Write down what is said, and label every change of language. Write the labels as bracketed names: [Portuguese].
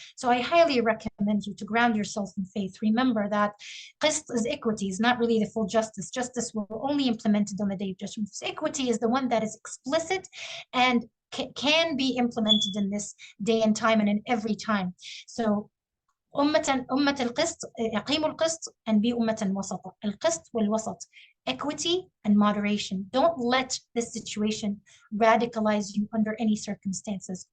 [English] So I highly recommend you to ground yourself in faith. Remember that qist is equity, is not really the full justice. Justice will only implemented on the day of judgment. Equity is the one that is explicit and can be implemented in this day and time and in every time. [Arabic] So أمة القسط أقيموا القسط [English] and be [Arabic] أمة وسطة. القسط والوسط, [English] equity and moderation. Don't let this situation radicalize you under any circumstances.